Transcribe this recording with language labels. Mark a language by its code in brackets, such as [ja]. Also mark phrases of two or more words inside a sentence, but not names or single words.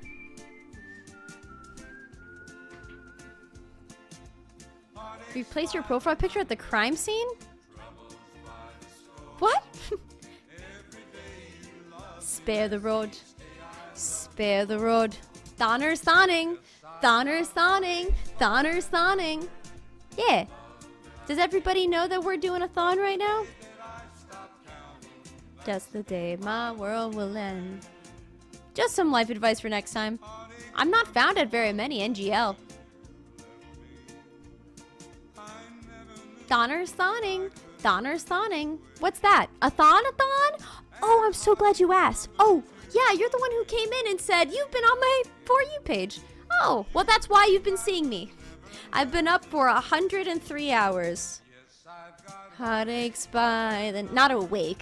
[en] Replace your profile picture at the crime scene? What? Spare the road. Spare the road. Thonner's thawning. Thonner's thawning. Thonner's thawning. Yeah. Does everybody know that we're doing a thon right now? Just the day my world will end. Just some life advice for next time. I'm not found at very many NGL. Thonner's thawning. Thonner's thawning. What's that? A thon-a-thon? Oh, I'm so glad you asked. Oh, yeah, you're the one who came in and said, you've been on my For You page. Oh, well, that's why you've been seeing me. I've been up for 103 hours. Heartaches by the... Not awake.